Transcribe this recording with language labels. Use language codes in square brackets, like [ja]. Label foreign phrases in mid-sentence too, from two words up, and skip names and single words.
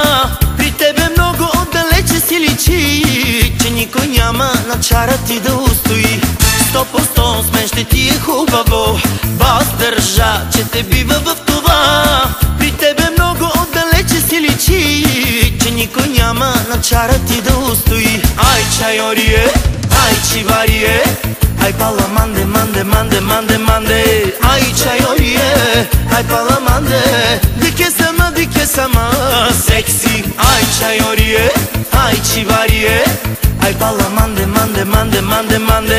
[bg] При тебе много отдалече си личи, че никой няма на чара ти да устои. 100% с мен ще ти е хубаво, бас държа, че те бива в това. При тебе много отдалече си личи, че никой няма на чара ти да устои. [rom] Ай чайорие, ай чиварие, ai palamande, mande, mande, mande, mande. Ai chayorie, ai palamande, di che sama, sexy. Ai chayorie, ai chivarie, ai palamande, mande, mande, mande, mande.